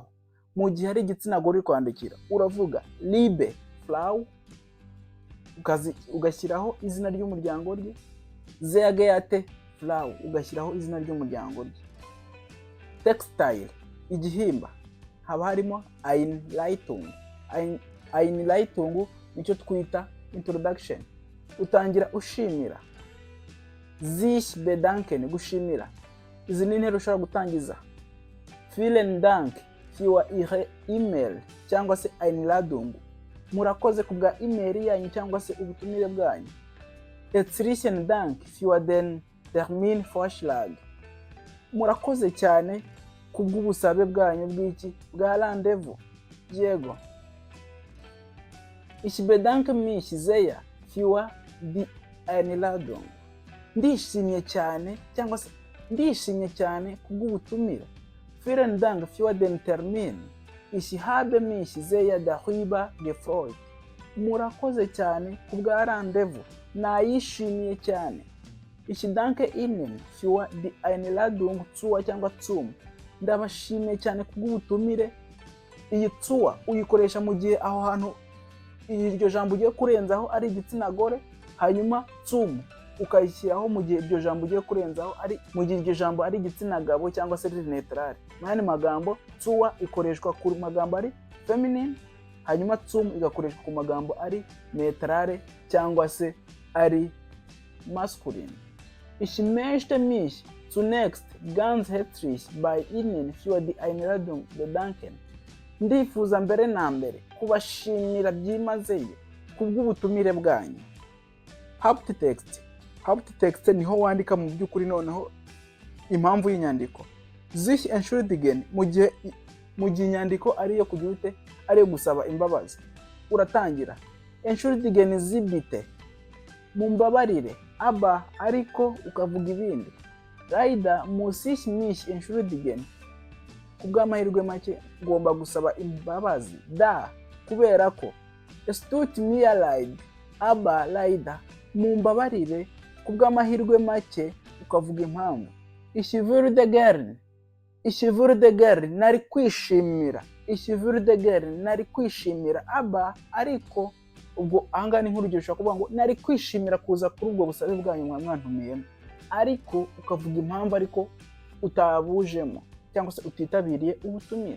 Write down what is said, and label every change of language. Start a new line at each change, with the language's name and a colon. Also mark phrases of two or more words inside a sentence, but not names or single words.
Kinyarwanda: Mu gihe ari igitsina gore kwandikira, uravuga
German: liebe Frau,
Kinyarwanda: ugashyiraho izina ry'umuryango rye. Zeyageyate Frau, ugashyiraho izina ry'umuryango rye. Textile, igihimba, haba harimo Einleitung nicyo twita introduction, utangira ushimira.
German: Sich bedanken,
Kinyarwanda: gushimira. Izi ni intero ushobora gutangiza.
German: Vielen Dank für Ihre E-mail
Kinyarwanda: cyangwa se Einladung, murakoze ku bwa email yanyu cyangwa se ubutumire bwanyu.
German: Herzlichen Dank für den Terminvorschlag,
Kinyarwanda: murakoze cyane ku bw'ubusabe bwanyu bw'iki bwa rendezvous, yego.
German: Ich bedanke mich sehr für die Einladung,
Kinyarwanda: ndishimye cyane cyangwa se ndishimye cyane ku bw'ubutumire.
German: Vielen Dank für den Termin, ich habe mich sehr darüber gefreut,
Kinyarwanda: murakoze cyane ku bwa rendezvous, nayishimiye cyane.
German: Ich danke Ihnen für die Einladung zur cyangwa zum,
Kinyarwanda: ndabashimiye cyane ku bw'ubutumire. Iyi zur uyikoresha mu gihe aho hantu iryo jambo ugiye kurenzaho ari igitsina gore, hanyuma zum ukayishyiraho mu gihe iryo jambo ugiye kurenzaho ari mu gihe iryo jambo ari igitsina gabo cyangwa se neutral. Mane magambo zur ikoreshwa ku magambo ari feminine, hanyuma zum igakoreshwa ku magambo ari neutral cyangwa se ari masculine.
German: Ich möchte mich zunächst ganz herzlich bei Ihnen für die Einladung bedanken,
Kinyarwanda: ndifuza mbere na mbere kubashimira byimazeyo ku bw'ubutumire bwanyu. Haupttext niho wandika mu by'ukuri noneho impamvu y'inyandiko.
German: Sich entschuldigen
Kinyarwanda: mu gihe inyandiko ariyo kugira ute, ariyo gusaba imbabazi, uratangira
German: entschuldigen Sie bitte,
Kinyarwanda: mumbabarire. Aba ariko ukavuga ibindi.
German: Leider muss ich mich entschuldigen,
Kinyarwanda: kubw'amahirwe make ngomba gusaba imbabazi. Da, kubera ko.
German: Es tut mir leid, aber leider,
Kinyarwanda: mumbabarire, kubw'amahirwe make ukavuga impamvu.
German: Ich würde gern,
Kinyarwanda: nari kwishimira.
German: Ich würde gern,
Kinyarwanda: nari kwishimira. Aber ariko, ubwo ahangaha ni nk'urugero ushobora kuvuga ngo nari kwishimira kuza kuri ubwo busabe bwanyu mwantumiyemo, ariko ukavuga impamvu ariko utabujemo cyangwa se utitabiriye ubutumire.